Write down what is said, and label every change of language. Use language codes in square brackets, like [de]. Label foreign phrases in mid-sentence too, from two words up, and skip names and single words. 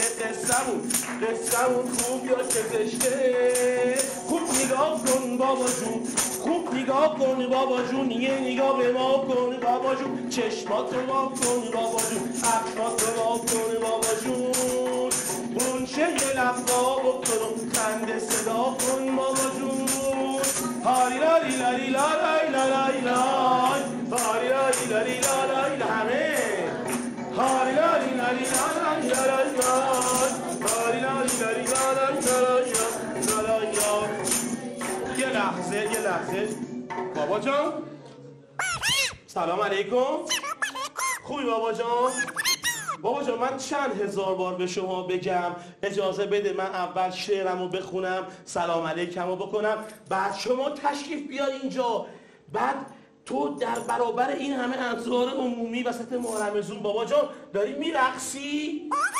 [fa] قصه‌مون خوب یا چه زشته خوب نگاه کن بابا جون خوب نگاه کن بابا جون یه نگاه به ما کن بابا جون چشمات رو وا کن بابا جون اخمات رو وا کن بابا جون برونشه یه لبا بکنم خنده صدا کن بابا جون هاری لاری لاری لاری لاری لاری هاری لاری لاری لاری همه هاری لاری لاری لاری لاری هاری لاری لاری لاری یه لحظه بابا جان سلام علیکم خوبی بابا جان بابا جان من چند هزار بار به شما بگم اجازه بده من اول شعرمو بخونم سلام علیکمو بکنم بعد شما تشریف بیار اینجا بعد تو در برابر این همه انظار عمومی وسط محرم زون بابا جان داری میرقصی؟